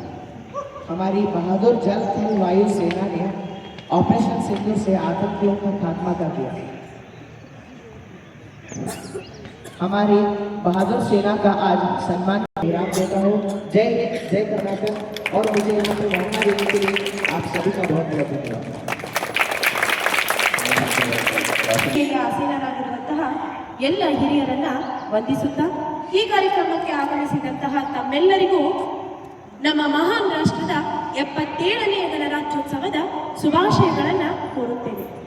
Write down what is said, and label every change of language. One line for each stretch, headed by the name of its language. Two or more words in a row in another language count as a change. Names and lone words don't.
Hindi: हमारी बहादुर जल थल वायु सेना ने ऑपरेशन सिंदूर से आतंकियों का खात्मा कर दिया। हमारी बहादुर सेना का आज सम्मान विराम देता हूँ। जय हिंद, जय कर्नाटक। और मुझे यहाँ पे भावना देने के लिए आप सभी का बहुत बहुत धन्यवाद।
Kannada: ಆಸೀನರಾಗಿರುವಂತಹ ಎಲ್ಲ ಹಿರಿಯರನ್ನ ವಂದಿಸುತ್ತಾ ಈ ಕಾರ್ಯಕ್ರಮಕ್ಕೆ ಆಗಮಿಸಿದಂತಹ ತಮ್ಮೆಲ್ಲರಿಗೂ ನಮ್ಮ ಮಹಾನ್ ರಾಷ್ಟ್ರದ 77ನೇ ಗಣರಾಜ್ಯೋತ್ಸವದ ಶುಭಾಶಯಗಳನ್ನ ಕೋರುತ್ತೇವೆ.